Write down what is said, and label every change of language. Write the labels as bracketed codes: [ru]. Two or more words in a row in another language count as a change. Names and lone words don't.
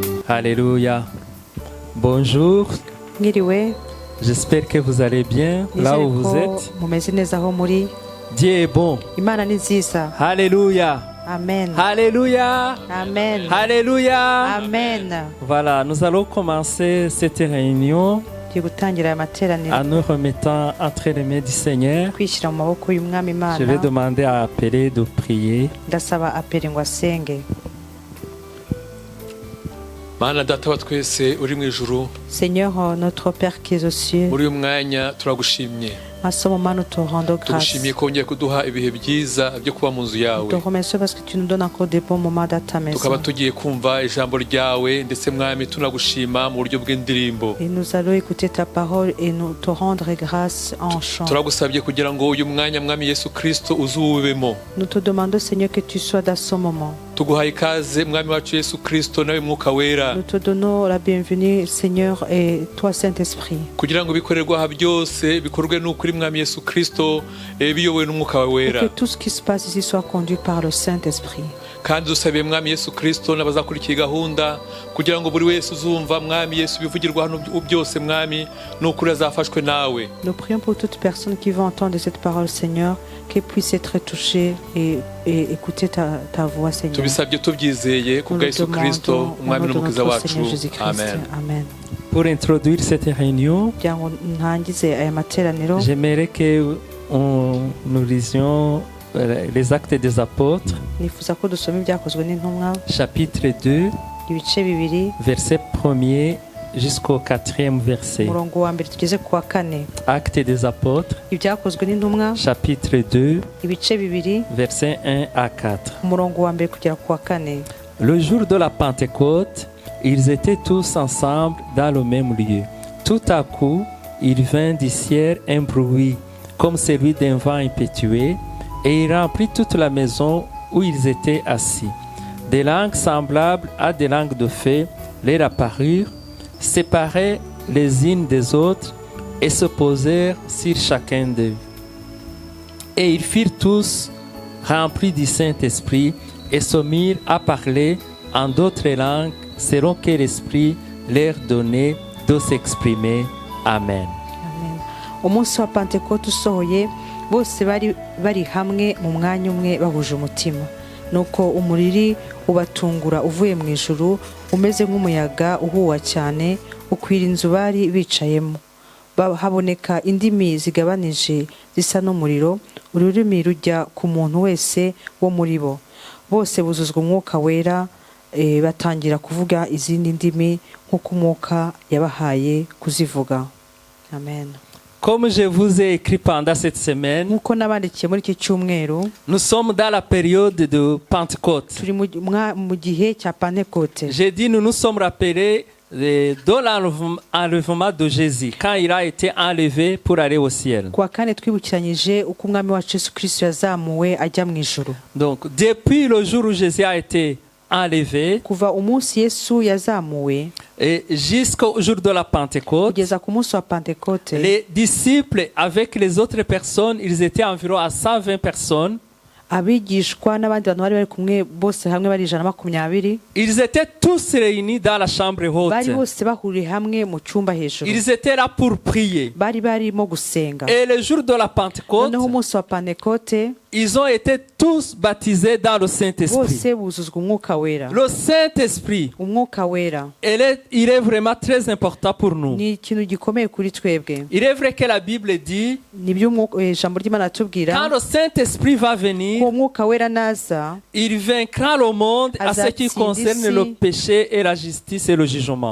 [fr] Alléluia. Bonjour. [rw] Mwiriwe, [fr] J'espère que vous allez bien là où vous êtes. [rw] mumeze neza aho muri. [fr] Dieu est bon. [rw] Imana ni nziza. [fr] Alléluia. Amen. Alléluia. Amen. Alléluia. Amen. Voilà, nous allons commencer cette réunion [rw] Tugiye gutangira aya materaniro [fr] en nous remettant entre les mains du Seigneur. [rw] kwishyira mu maboko y'umwami [fr] Je vais [rw] Imana. [fr] demander à appeler de prier. [rw] Ndasaba aperi ngo asenge. Mana data wa twese uri mu ijuru, [fr] Seigneur, notre Père qui est aux cieux, [rw] muri uyu mwanya turagushimye. [fr] à ce moment nous te rendons grâce. [rw] Tugushimiye ko wongeye kuduha ibihe byiza byo kuba mu nzu [fr] Nous [rw] yawe. [fr] te remercions parce que tu nous donnes encore des bons moments dans ta [rw] Tukaba [fr] maison. [rw] tugiye kumva ijambo ryawe ndetse mwami tunagushima mu buryo bw'indirimbo. [fr] Et nous allons écouter ta parole et nous te rendre grâce en chant. [rw] Turagusabye kugira ngo uyu mwanya mwami Yesu Kristo uzuwubemo. [fr] Nous te demandons, Seigneur, que tu sois dans ce moment. [rw] Tuguhaye ikaze mwami wacu Yesu Kristo nawe mwuka wera. [fr] Nous te donnons la bienvenue, Seigneur, et toi, Saint-Esprit. [rw] Kugira ngo bikorerwa aha byose bikorwe n'ukuri mwami Yesu Kristo biyobowe n'umwuka [fr] Et [rw] wera. [fr] que tout ce qui se passe ici soit conduit par le Saint-Esprit. [rw] Kandi dusabiye mwami Yesu Kristo n'abazakurikiye gahunda kugira ngo buri wese uzumva mwami Yesu bivugirwa hano byose mwami n'ukuri azafashwe nawe. [fr] Nous prions pour toute personne qui va entendre cette parole, Seigneur, qu'elle puisse être touchée et écouter ta voix, Seigneur. [rw] Tubisabye tubyizeye [fr] Nous [rw] kubwa [fr] le [rw] Yesu Kristo [fr] demandons au [rw] umwami [fr] nom de [rw] n'umukiza [fr] notre [rw] wacu. [fr] Seigneur Jésus-Christ. Amen. Amen. Pour introduire cette réunion, [rw] Kugira ngo ntangize aya materaniro, [fr] j'aimerais que nous lisions les actes des apôtres, [rw] nifuza ko dusoma ibyakozwe n'intumwa, [fr] chapitre 2, [rw] ibice bibiri, [fr] verset 1er jusqu'au 4e verset. [rw] umurongo wa mbere tugeze ku wa kane. [fr] Actes des apôtres, [rw] Ibyakozwe n'intumwa, [fr] chapitre 2, [rw] ibice bibiri, [fr] verset 1 à 4. [rw] umurongo wa mbere kugera ku wa kane. [fr] Le jour de la Pentecôte, ils étaient tous ensemble dans le même lieu. Tout à coup, il vint du ciel un bruit, comme celui d'un vent impétueux, et il remplit toute la maison où ils étaient assis. Des langues semblables à des langues de feu leur apparurent, séparées les unes des autres, et se posèrent sur chacun d'eux. Et ils furent tous remplis du Saint-Esprit, et se mirent à parler en d'autres langues selon que l'Esprit leur donnait de s'exprimer. Amen. Amen. [rw] Umunsi wa Pentekote usohoye, bose bari hamwe mu mwanya umwe bahuje umutima. Nuko umuriri ubatungura uvuye mu ijuru, umeze nk'umuyaga uhuha cyane, ukwira inzu bari bicayemo. Haboneka indimi zigabanije zisa n'umuriro, ururimi rujya ku muntu wese wo muri bo. Bose buzuzwa umwuka wera, batangira kuvuga izindi ndimi nk'uko umwuka yabahaye kuzivuga. Amen. [fr] Comme je vous ai écrit pendant cette semaine, [rw] Nk'uko nabandikiye muri iki cyumweru, [fr] nous sommes dans la période de Pentecôte. [rw] turi mu gihe cya Pentekote. [fr] J'ai dit nous nous sommes rappelés de l'enlèvement de Jésus, quand il a été enlevé pour aller au ciel. [rw] Ku wa kane twibukiranyije uko umwami wacu Yesu Kristo yazamuwe ajya mu ijuru. [fr] Donc, depuis le jour où Jésus a été enlevé [rw] Kuva umunsi Yesu yazamuwe [fr] et jusqu'au jour de la Pentecôte, [rw] kugeza ku munsi wa Pentekote, [fr] les disciples avec les autres personnes, ils étaient environ à 120 personnes. [rw] abigishwa n'abandi bantu bari kumwe bose hamwe bari 120. [fr] Ils étaient tous réunis dans la chambre haute. [rw] Bari bose bahuriye hamwe mu cyumba hejuru. [fr] Ils étaient là pour prier. [rw] Bari barimo gusenga. [fr] Et le jour de la Pentecôte, [rw] Noneho umunsi wa Pentekote, [fr] ils ont été tous baptisés dans le Saint-Esprit. [rw] bose buzuzwa umwuka wera. [fr] Le Saint-Esprit, [rw] Umwuka wera [fr] il est vraiment très important pour nous. [rw] ni ikintu gikomeye kuri twebwe. [fr] Il est vrai que la Bible dit, [rw] Nibyo ijambo ry'Imana atubwira, [fr] quand le Saint-Esprit va venir, [rw] ko umwuka wera naza [fr] il vaincra le monde à ce qui concerne le péché et la justice et le jugement.